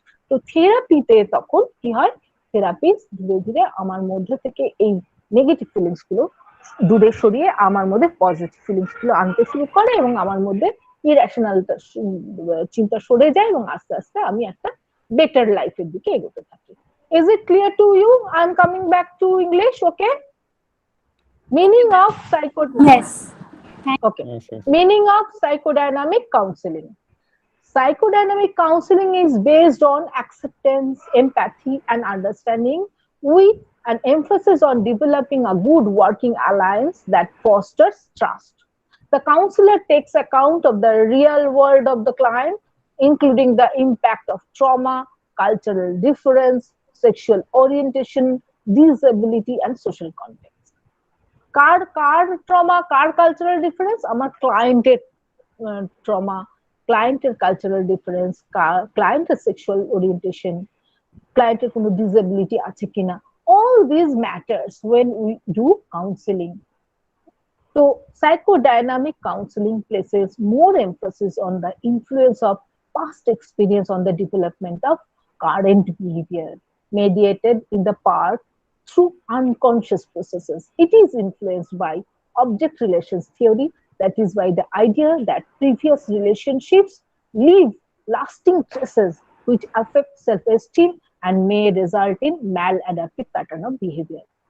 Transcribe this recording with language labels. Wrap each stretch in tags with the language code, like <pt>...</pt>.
<bn>তো থেরাপিতে তখন কি হয়, থেরাপিস্ট ধীরে ধীরে আমার মধ্যে থেকে এই নেগেটিভ ফিলিংস গুলো দূরে সরিয়ে আমার মধ্যে পজিটিভ ফিলিংস গুলো আনতে শুরু করে, এবং আমার মধ্যে ইরেশনাল চিন্তা সরে যায়, এবং আস্তে আস্তে আমি একটা বেটার লাইফের দিকে এগোতে থাকি।</bn> <en>Is it clear to you? I am coming back to English. Okay, meaning of psycho Yes. okay Yes, yes. meaning of psychodynamic counseling. Psychodynamic counseling is based on acceptance, empathy, and understanding, with an emphasis on developing a good working alliance that fosters trust. The counselor takes account of the real world of the client, including the impact of trauma, cultural difference, sexual orientation, disability, and social context.</en> <bn>Car car trauma, car cultural difference? আমার ক্লায়েন্টের trauma, ক্লায়েন্টের cultural difference, ক্লায়েন্টের sexual orientation, ক্লায়েন্টের কোনো disability আছে কিনা,</bn> <en>all these matters when we do counseling. So psychodynamic counseling places more emphasis on the influence of past experience on the development of current behavior, mediated in the part through unconscious processes. It is influenced by object relations theory, that is by the idea that previous relationships leave lasting traces which affect self-esteem and may result in maladaptive pattern of behavior.</en>